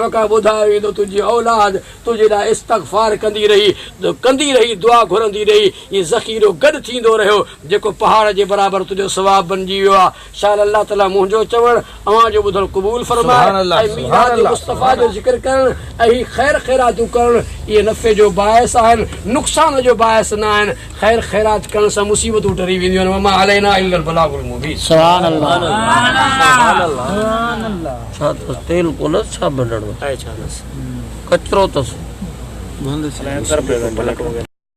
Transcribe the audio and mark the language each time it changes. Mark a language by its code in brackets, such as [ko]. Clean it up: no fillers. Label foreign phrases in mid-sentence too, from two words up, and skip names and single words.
[sd] खां ॿुधायो वेंदो तुंहिंजी औलाद तुंहिंजे लाइ इस्तग़फ़ार कंदी रही दुआ घुरंदी रही इहो ज़ख़ीरो गॾु थींदो रहियो जेको पहाड़ जे बराबरि तुंहिंजो सवाबु बणिजी वियो आहे शायदि अल्लाह ताला मुंहिंजो चवणु अव्हां जो ॿुधणु क़बूल फरमाए ऐं मीलाद मुस्तफ़ा जो ज़िक्र करणु ऐं ख़ैर ख़ैरातूं करणु इहे नफ़े जो बाइस आहिनि नुक़सान जो बाइस न आहिनि ख़ैर ख़ैरात करण सां मुसीबतूं टरी वेंदियूं आहिनि [ar] وما علينا إلا البلاغ المبين سبحان الله [sd] छा तेल कोन छा बंडणो आहे छा कचरो अथसि